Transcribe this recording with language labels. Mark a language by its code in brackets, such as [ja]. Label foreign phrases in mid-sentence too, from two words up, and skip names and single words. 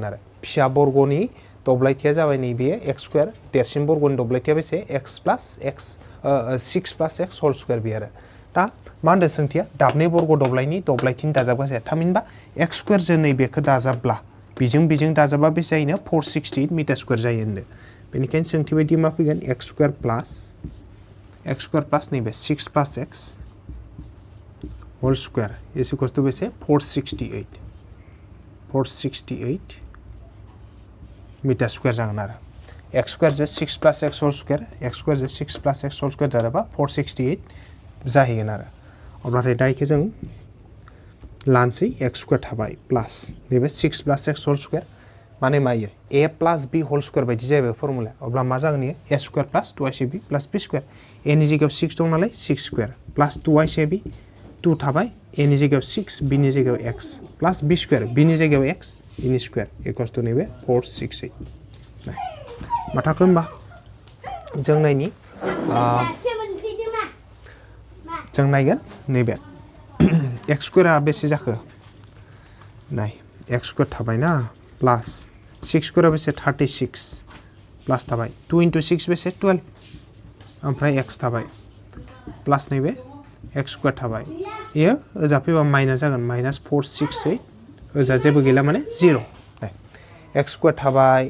[brx] आरो फिसा बर्गनि दब्लायथिया जाबाय नैबे [en] x square [brx] देरसिन बर्गनि दब्लायथिया बेसे x + x 6 + x [en] whole square [brx] बे आरो दा मा होनदों सोंथिया दाबनै बर्ग दब्लायनि दब्लायथिनि दाजाब गासै थामहिनबा [en] x square [brx] जों नैबेखौ दाजाबब्ला बेजों दाजाबा बेसे जायोनो 460 [en] meter square [brx] जायो होनदों बेनिखायनो सोंथि बायदि मा फैगोन [en] x square plus नैबे 6 + x whole square is equals to बेसे 468 meter square [brx] जागोन आरो [en] x square जो 6 plus x whole square x square जो 6 plus x whole square [brx] जायोबा 468 जाहैगोन आरो अब्लाथाय दा इखो जों लानसै [en] x square [brx] थाबाय [en] प्लस नैबे 6 प्लस x whole square [brx] माने मा इयो [en] a plus b whole square [brx] बायदि जाबाय फर्मुला अब्ला मा जागोन इयो [en] a square plus 2ac plus b square [brx] a नि जायगायाव 6 दं नालाय [en] 6 square plus 2ac [brx] 2 थाबाय a नि जायगायाव 6 b नि जायगायाव [en] x plus b square [brx] b नि जायगायाव x a नि स्क्वायर [en] equals to [brx] नैबे 468 मा थाखो होमबा जों नायनि जों नायगोन नैबे [en] x स्क्वायरआ [brx] बेसे जाखो नाय x स्क्वायर थाबाय ना प्लस [en] 6 स्क्वायरआ [brx] बेसे [en] 36 plus [brx] थाबाय [en] 2 into 6 [brx] बेसे 12 ओमफ्राय x थाबाय प्लस नैबे [en] x square [brx] थाबाय इयो ओजा फैबा माइनास जागोन माइनास 468 ओजा जेबो गैला माने 0 [en] x square [brx] थाबाय